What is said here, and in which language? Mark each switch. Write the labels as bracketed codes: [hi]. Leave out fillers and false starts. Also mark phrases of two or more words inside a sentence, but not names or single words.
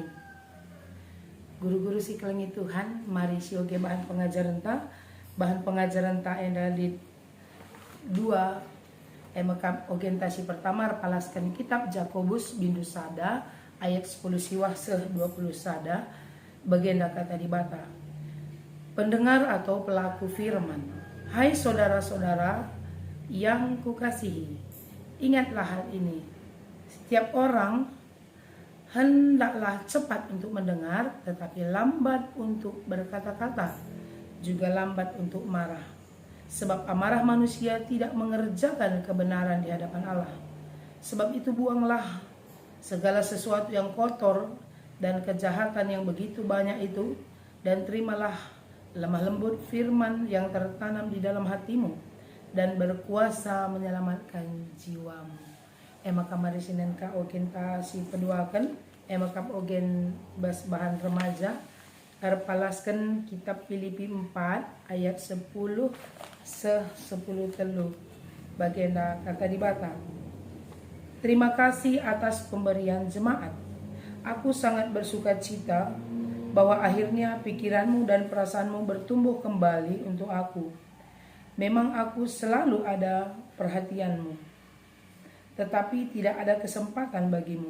[btx] Guru-guru si kelengi Tuhan mari sioge bahan pengajaran ta enda di 2 emakam orientasi pertama palaskan kitab Jakobus bindu sada ayat 10 siwah seh 20 sada bagian kata di bata [id] pendengar atau pelaku firman. Hai saudara-saudara yang kukasihi, ingatlah hal ini. Setiap orang hendaklah cepat untuk mendengar, tetapi lambat untuk berkata-kata, juga lambat untuk marah. Sebab amarah manusia tidak mengerjakan kebenaran di hadapan Allah. Sebab itu buanglah segala sesuatu yang kotor dan kejahatan yang begitu banyak itu, dan terimalah lemah lembut firman yang tertanam di dalam hatimu dan berkuasa menyelamatkan jiwamu. [btx] Emakam mari sinen ka ogen ta si peduakan emakam ogen bas bahan remaja arpalaskan kitab Filipi 4 ayat 10 10 telu bagian kata di bata. [id] Terima kasih atas pemberian jemaat. Aku sangat bersuka cita bahwa akhirnya pikiranmu dan perasaanmu bertumbuh kembali untuk aku. Memang aku selalu ada perhatianmu, tetapi tidak ada kesempatan bagimu.